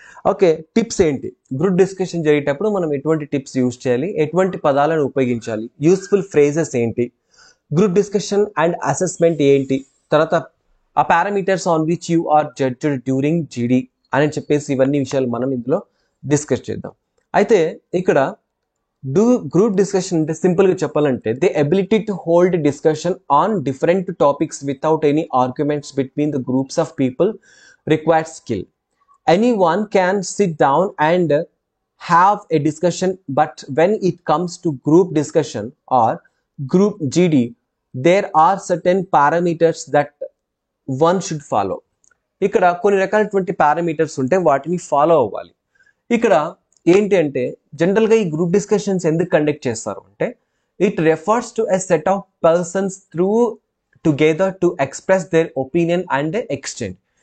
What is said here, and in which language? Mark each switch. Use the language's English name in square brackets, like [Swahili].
[Telugu] Okay, tips ఏంటి, group discussion జరిగేటప్పుడు మనం ఎటువంటి టిప్స్ యూజ్ చేయాలి, ఎటువంటి పదాలను ఉపయోగించాలి, యూస్ఫుల్ ఫ్రేజెస్ ఏంటి, గ్రూప్ డిస్కషన్ అండ్ అసెస్మెంట్ ఏంటి, తర్వాత ఆ [English] parameters on which you are judged during [Telugu] జీడీ అని చెప్పేసి ఇవన్నీ విషయాలు మనం ఇందులో డిస్కస్ చేద్దాం. అయితే ఇక్కడ గ్రూప్ డిస్కషన్ అంటే సింపుల్గా చెప్పాలంటే [English] The ability to hold discussion on different topics without any arguments between the groups of people required skill. Anyone can sit down and have a discussion, but when it comes to group discussion or group GD, there are certain parameters that one should follow. [Telugu] ఇక్కడ కొన్ని రకాలైనటువంటి parameters ఉంటే వాటిని follow అవ్వాలి. ఇక్కడ ఏంటి అంటే జనరల్గా ఈ గ్రూప్ డిస్కషన్స్ ఎందుకు కండక్ట్ చేస్తారు అంటే [English] It refers to a set of persons through together to express their opinion and exchange.